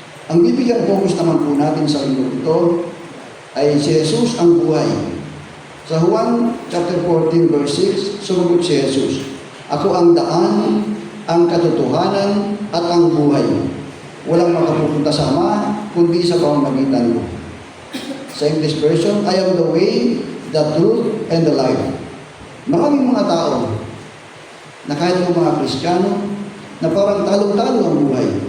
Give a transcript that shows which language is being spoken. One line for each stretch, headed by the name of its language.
Filipino: Ang bibigyan focus naman po natin sa linggo ito ay si Jesus ang buhay. Sa Juan chapter 14 verse 6, sumagot si Jesus, "Ako ang daan, ang katotohanan at ang buhay. Walang makapupunta sa Ama kundi sa pamamagitan ko."
English: Sa English version, "I am the way, the truth, and the life."
Filipino: Maraming mga tao na kahit ng mga Kristiyano na parang talong-talo ang buhay.